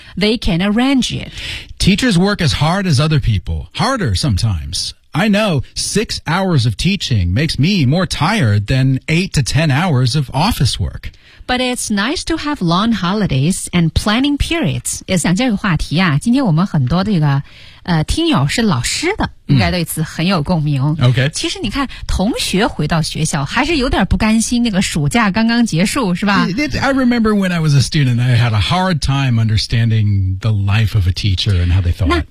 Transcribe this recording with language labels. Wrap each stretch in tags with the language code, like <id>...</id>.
<en>They can arrange it. Teachers work as hard as other people, harder sometimes. I know 6 hours of teaching makes me more tired than 8 to 10 hours of office work. But it's nice to have long holidays and planning periods.</en> <zh>也想这个话题啊，今天我们很多这个听友是老师的，应该对此很有共鸣。</zh> <en>OK.</en> <zh>其实你看同学回到学校还是有点不甘心，那个暑假刚刚结束是吧。</zh> <en>I remember when I was a student, I had a hard time understanding the life of a teacher and how they thought.</en>